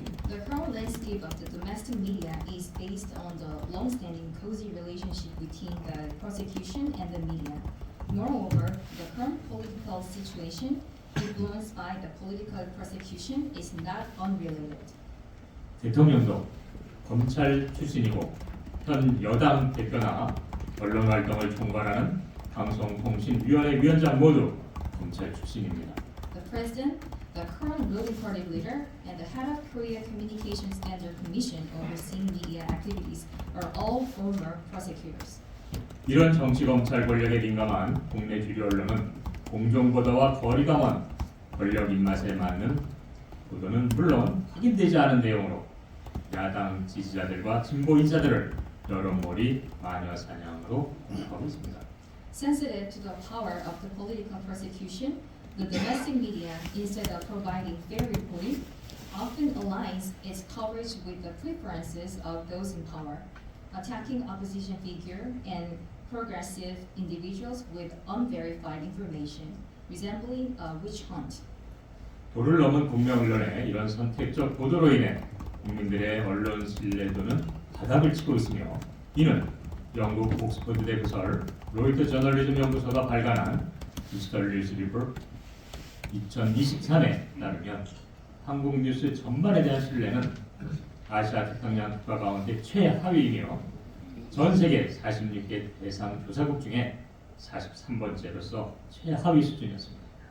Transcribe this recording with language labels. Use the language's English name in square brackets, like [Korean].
[English] The current landscape of the domestic media is based on the long-standing cozy relationship between the prosecution and the media. Moreover, the current political situation, influenced by the political persecution, is not unrelated. [Korean] 대통령도 검찰 출신이고 현 여당 대표나 언론 활동을 총괄하는 방송통신위원회 위원장 모두 검찰 출신입니다. [English] The president, the current ruling party leader, and the head of Korea Communication Standard Commission overseeing media activities are all former prosecutors. [Korean] 이런 정치 검찰 권력에 민감한 국내 주류 언론은 공정보도와 거리가 먼 권력 입맛에 맞는 보도는 물론 확인되지 않은 내용으로 야당 지지자들과 진보 인사들을 여론몰이 마녀 사냥으로 공격하고 있습니다. [English] Sensitive to the power of the political persecution, the domestic media, instead of providing fair reporting, often aligns its coverage with the preferences of those in power, attacking opposition figure and progressive individuals with unverified information, resembling a witch hunt. [Korean] 도를 넘은 국내 언론의 이런 선택적 보도로 인해 국민들의 언론 신뢰도는 바닥을 치고 있으며 이는 영국 옥스퍼드대 부설 로이터 저널리즘 연구소가 발간한 디지털 뉴스 리포트 2023에 따르면 한국 뉴스 전반에 대한 신뢰는 아시아 태평양 국가 가운데 최하위이며 전 세계 46개 대상 조사국 중에 43번째로서 최하위 수준이었습니다.